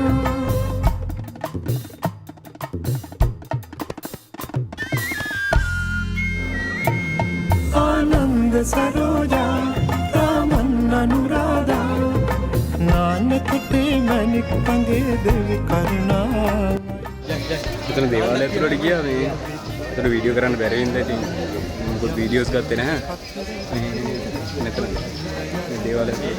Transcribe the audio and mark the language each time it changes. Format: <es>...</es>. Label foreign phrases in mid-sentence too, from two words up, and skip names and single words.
<si>आनंद सरोजा रामन अनुराधा नानकटे मनिक पंगे देवी करुणा. මෙතන දේවාලය ඇතුළට ගියා. මේ ඒතර වීඩියෝ කරන්න බැරි වෙනවා. ඉතින් මොකද වීඩියෝස් ගත්තේ නැහැ. මෙතන දේවාලය</si>